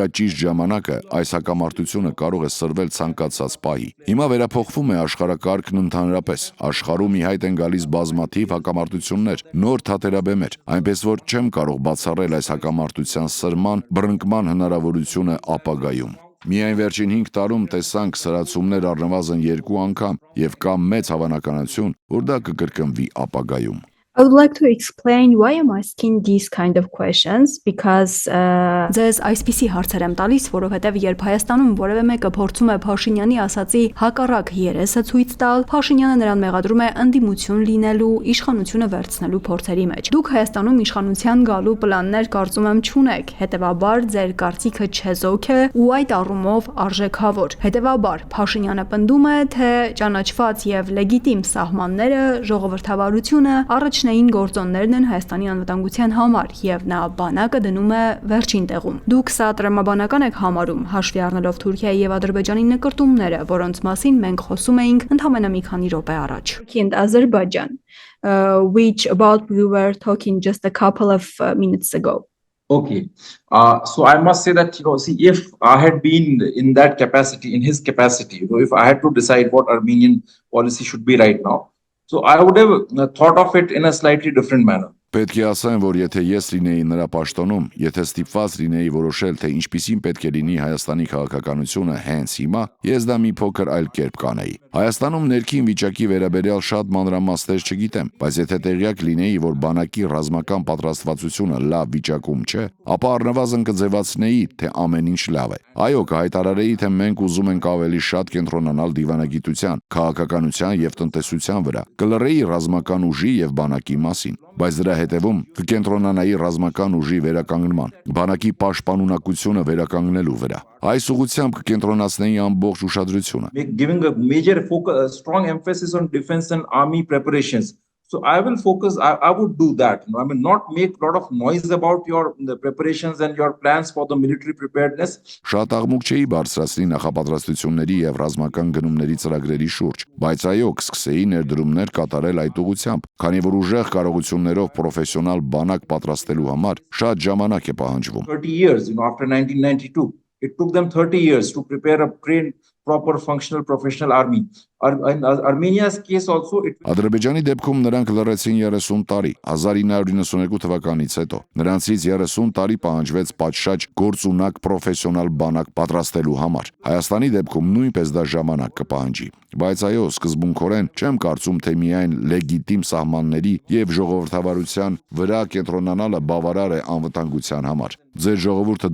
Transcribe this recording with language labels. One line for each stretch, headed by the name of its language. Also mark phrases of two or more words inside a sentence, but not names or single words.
Armenian: ճիշտ ժամանակը, այս հակամարտությունը կարող է սրվել ցանկացած պահի։ Հիմա վերափոխվում է աշխարհակարգն ընդհանրապես։ Աշխարհում ի հայտ են գալիս բազմաթիվ հակամարտություններ, նոր թատերաբեմեր, այնպես որ չեմ կարող բացառել այս հակամարտության սրման, բռնկման հնարավորությունը ապագայում։ Միայն վերջին 5 տարում տեսանք սրացումներ առնվազն 2 անգամ եւ կա մեծ հավանականություն, որ դա կկրկնվի ապագայում։
English: I would like to explain why I'm asking these kind of questions, because
Armenian: Ձեզ այսպիսի հարցեր եմ տալիս, որովհետև երբ Հայաստանում որևէ մեկը փորձում է Փաշինյանի ասացի հակառակ երեսը ցույց տալ, Փաշինյանը նրան մեղադրում է ընդդիմություն լինելու, իշխանությունը վերցնելու փորձերի մեջ։ Դուք Հայաստանում իշխանության գալու պլաններ կարծում եմ չունեք, հետևաբար ձեր կարծիքը չեզոք է ու այդ առումով արժեքավոր։ Հետևաբար Փաշինյանը պնդում է, թե ճանաչված եւ լեգիտիմ սահմանները, ժողովրդավարությունը առաջնային գործոններն են Հայաստանի անվտանգության համար եւ նա բանակը դնում է վերջին տեղում։ Դուք սա տրամաբանական եք համարում, հաշվի առնելով Թուրքիայի եւ Ադրբեջանի նկրտումները, որոնց մասին մենք խոսում էինք ընդամենը մի քանի րոպե առաջ։
English: Turkey and Azerbaijan, which about we were talking just a couple of minutes ago. Okay, so I must say that if I had been in that capacity, in his capacity, if I had to decide what Armenian policy should be right now, so I would have thought of it in a slightly different manner.
Armenian: Պետք է ասեմ, որ եթե ես լինեի նրա պաշտոնում, եթե ստիպված լինեի որոշել, թե ինչպիսին պետք է լինի Հայաստանի քաղաքականությունը հենց հիմա, ես դա մի փոքր այլ կերպ կանեի։ Հայաստանում ներքին վիճակի վերաբերյալ շատ մանրամասներ չգիտեմ, բայց եթե տեղյակ լինեի, որ բանակի ռազմական պատրաստվածությունը լավ վիճակում չէ, ապա առնվազն կձևացնեի, թե ամեն ինչ լավ է։ Այո, կհայտարարեի, թե մենք ուզում ենք ավելի շատ կենտրոնանալ դիվանագիտության, քաղաքականության եւ տնտեսության վրա, կլռեի ռազմական ուժի եւ բանակի մասին, բայց դրա հետևում կկենտրոնանայի ռազմական ուժի վերականգնման, բանակի պաշտպանունակությունը վերականգնելու վրա։ Այս ուղղությամբ կկենտրոնացնեի ամբողջ ուշադրությունը։
English: Giving a major focus, strong emphasis on defense and army preparations. So I will focus, I would do that. I mean, not make a lot of noise about the preparations and your plans for the military preparedness.
Armenian: Շատ աղմուկ չէի բարձրացնի նախապատրաստությունների եւ ռազմական գնումների ծրագրերի շուրջ, բայց այո, կսկսեի ներդրումներ կատարել այդ ուղղությամբ, քանի որ ուժեղ կարողություններով պրոֆեսիոնալ բանակ պատրաստելու համար շատ ժամանակ է պահանջվում։
English: 30 years, after 1992, it took them 30 years to prepare a trained, proper, functional, professional army. In Armenia's case also
Armenian: Ադրբեջանի դեպքում նրանք լռեցին 30 տարի, 1992 թվականից հետո։ Նրանցից 30 տարի պահանջվեց պատշաճ գործունակ պրոֆեսիոնալ բանակ պատրաստելու համար։ Հայաստանի դեպքում նույնպես դա ժամանակ կպահանջի։ Բայց այո, սկզբունքորեն չեմ կարծում, թե միայն լեգիտիմ սահմանների եւ ժողովրդավարության վրա կենտրոնանալը բավարար է անվտանգության համար։ Ձեր ժողովուրդը